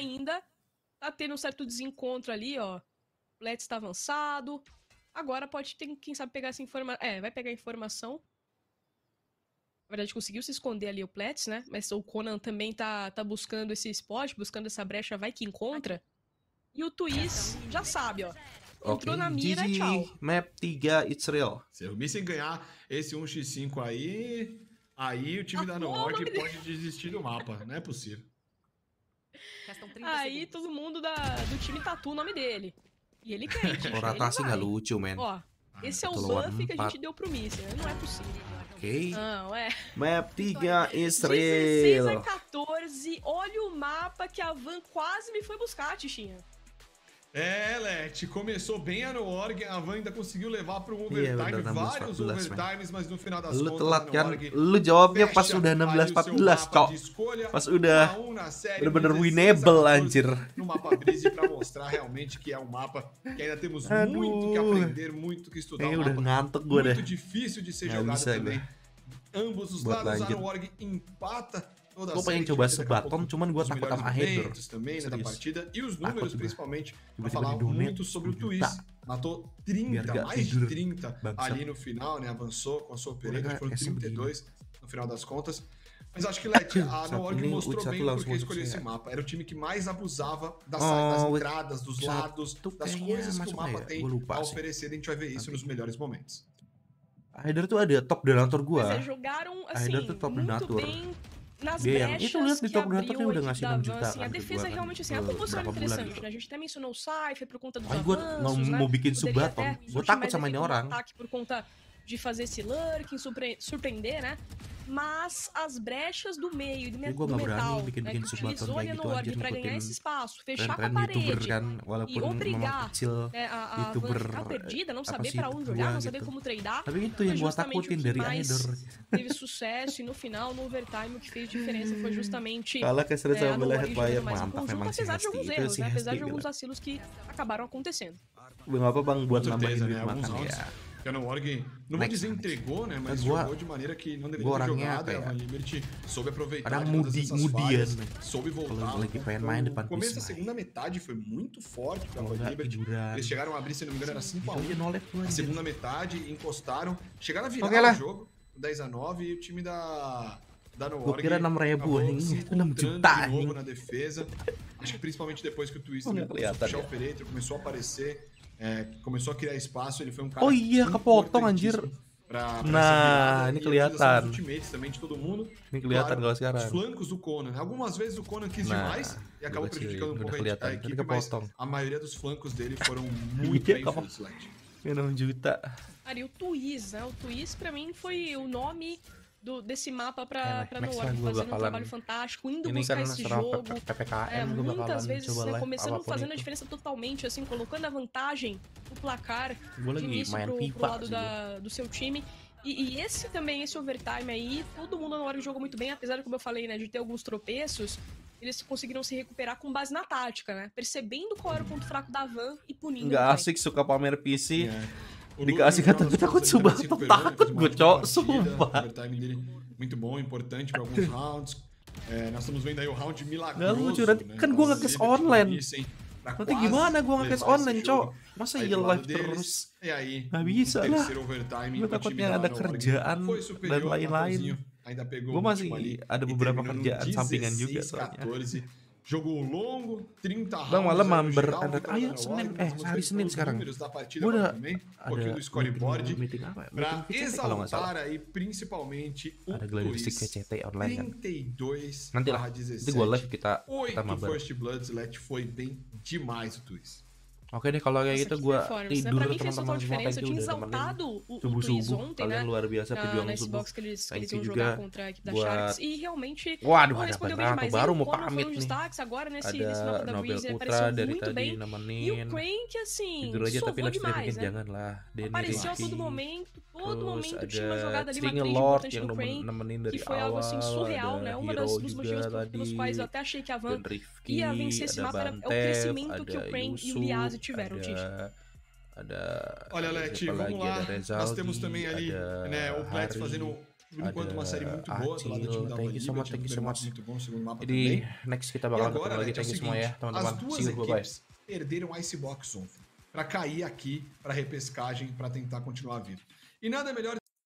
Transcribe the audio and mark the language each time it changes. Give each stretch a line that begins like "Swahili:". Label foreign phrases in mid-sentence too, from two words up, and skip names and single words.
Portuguese: Ainda tá tendo um certo desencontro ali, ó. O Let's tá avançado. Agora pode ter, quem sabe, pegar essa informação. Vai pegar a informação. Na verdade, conseguiu se esconder ali o Plets, né? Mas o Conan também tá buscando esse spot, buscando essa brecha, vai que encontra. E o Twist já sabe, ó. Entrou na mira, tchau.
English: Map 3, it's real.
Portuguese: Se o Missing ganhar esse 1x5 aí o time da Noorg pode desistir do mapa. Não é possível. Aí todo mundo do time tatua o nome dele. E ele quer.
Indonesian: O Ratasi nggak lucu, man.
Portuguese: Ó, esse é o buff que a gente deu pro Missing, né? Não é possível. Ok. Não,
English: Map 3 is real.
Portuguese: 16-14. Olha o mapa que a Van quase me foi buscar, Tichinha. Let, começou bem a Noorg, a Van ainda conseguiu levar para um overtime, vários overtimes, mas no final das contas,
Indonesian: telat kan, lu jawabnya pas udah 16-14, cok. Pas udah bener-bener winnable, anjir.
Portuguese: No mapa Breeze para mostrar realmente que é um mapa que ainda temos muito que aprender, muito que estudar.
Indonesian: Udah ngantuk gue
Portuguese: muito difícil de ser jogado também. Ambos os lados, a Noorg empata.
Indonesian: Gue pengen coba sebaton, cuman gue takut sama header.
Portuguese: Também da partida. E os números, principalmente, para falar muito sobre o Twist. Matou 30, mais de 30 ali no final, né? Avançou com a sua operator, foram 32 no final das contas. Mas acho que, Let, a Noorg mostrou bem porque escolheu esse mapa. Era o time que mais abusava das entradas, dos lados, das coisas que o mapa tem a oferecer. A gente vai ver isso nos melhores momentos.
Indonesian: A header tuh ada
English: top donator
Indonesian: gue.
Portuguese: Jogaram, assim, muito bem nas brechas que abriu a equipe da Van, assim, a defesa realmente, assim, a composição era interessante, né? A gente até mencionou o Cypher por conta dos avanços, né?
Indonesian: Mau bikin subaton, gue takut sama ini orang.
Portuguese: Ataque por conta de fazer esse lurking, surpreender, né? Mas as brechas do meio, do metal, né, que utilizou a Noorg pra ganhar esse espaço, fechar com a parede e obrigar a Van ficar perdida, não saber pra onde olhar, não saber como tradar, foi justamente o que mais teve sucesso. E no final, no overtime, o que fez diferença foi justamente a Noorg jogando mais em conjunto, apesar de alguns erros, né? Apesar de alguns vacilos que acabaram acontecendo.
Indonesian: Apa bang buat nambahin duit makan ya.
Portuguese: A Noorg, não vou dizer entregou, né? Mas jogou de maneira que não deveria ter jogado. A Liberty soube aproveitar todas essas falhas, soube voltar. O começo da segunda metade foi muito forte para a Liberty. Eles chegaram a abrir, se não me engano, era 5-1. A segunda metade, encostaram, chegaram a virar o jogo, 10-9, e o time da Noorg acabou se encontrando de novo na defesa. Acho que principalmente depois que o Twist começou a puxar o operator, começou a aparecer. Começou a criar espaço, ele foi um cara
Indonesian: kepotong anjir. Nah, ini kelihatan.
Portuguese: Também de todo mundo.
Indonesian: Ini kelihatan claro, kalau sekarang.
Portuguese: Os flancos do Conan. Algumas vezes o Conan quis demais e acabou prejudicando um pouco a equipe, mas a maioria dos flancos dele foram muito bem feitos, Let.
Indonesian: 6 juta.
Portuguese: Cara, e o Twiz, né? O Twiz, pra mim, foi o nome desse mapa pra Nobar, fazendo um trabalho fantástico, indo buscar esse jogo. Muitas vezes, né, começando fazendo a diferença totalmente, assim, colocando a vantagem no placar de início pro lado do seu time. E esse também, esse overtime aí, todo mundo na hora jogou muito bem, apesar de, como eu falei, né, de ter alguns tropeços, eles conseguiram se recuperar com base na tática, né? Percebendo qual era o ponto fraco da Van e punindo.
Indonesian: Nggak asik suka pamer PC. Dikasih kata gue takut sumpah, takut gue cok, sumpah.
Portuguese: Overtime dele muito bom, importante para alguns rounds. Nós estamos vendo aí o round milagroso.
Indonesian: Lucu, nanti kan gue nge-
English: cash online.
Indonesian: Nanti gimana gue nge-
English: cash online,
Indonesian: cok? Masa iya live terus? Nggak bisa lah. Gue takutnya ada kerjaan dan lain-lain. Gue masih ada beberapa kerjaan sampingan juga soalnya.
Portuguese: Jogo longo, 30 rounds.
Indonesian: Bang, malam mampir ayo Senin, hari Senin sekarang. Gue udah
Portuguese: ada scoreboard pra exaltar aí principalmente o Twiz. 32
Indonesian: nanti lah, nanti gue live kita mabar.
English: First Bloods,
Portuguese: Let foi bem demais o Twiz.
Indonesian: Oke deh, kalau kayak gitu gue tidur teman-teman semua,
English: thank you
Indonesian: udah nemenin subuh-subuh. Kalian luar biasa perjuangan subuh.
English: Thank you
Indonesian: juga buat... Waduh, ada Bernardo baru mau pamit nih. Ada Nobel Putra dari tadi nemenin. Tidur aja tapi
English: live streaming
Indonesian: jangan lah. Denny Rizky. Terus ada String Lord yang nemenin dari awal. Ada Hero juga tadi. Dan Rifki, ada Bantef, ada Yusuf.
Portuguese: Olha, Let, vamos lá. Nós temos também ali, né, o Plets fazendo, por enquanto, uma série muito boa do lado do time da Valíbia.
English: Thank you so much.
Portuguese: Muito bom, segundo mapa
Indonesian: Jadi,
Portuguese: também.
Indonesian: next kita bakal ketemu lagi.
English: Thank you
Indonesian: semua ya, teman-teman.
Portuguese: As duas equipes perderam Icebox Zone para cair aqui para repescagem, para tentar continuar vivo. E nada melhor